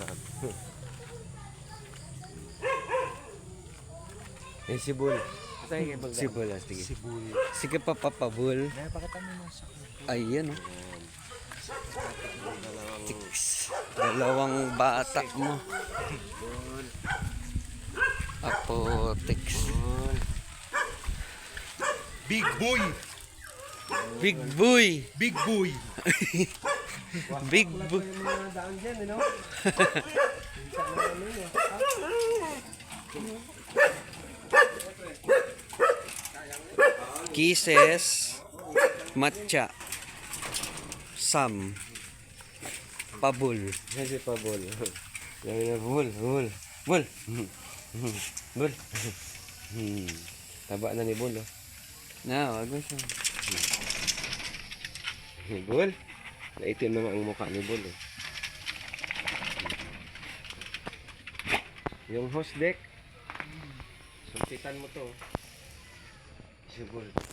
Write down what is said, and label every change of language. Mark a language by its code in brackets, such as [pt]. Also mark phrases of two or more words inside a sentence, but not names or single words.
[tl] Eh, sibul. Sibul, sige. Sibul. Sige pa, papabul. Kaya pakita mo yung sa Ayan oh. Dalawang bata mo. Apotex. [en] Big boy! Big boy. Big boy! Big boy. [tl] Yung mga daan dyan, [en] you know? [tl] Kisses. Matcha. Sam. Pabul. Yan si Pabol. Yan na, Bul. Bul. Bul. Bul. Taba na ni Bul, oh. Na, wag mo siya. Bul. Naitim naman ang mukha ni Bul, eh. Yung host deck. Sumpitan mo to. Si Bul.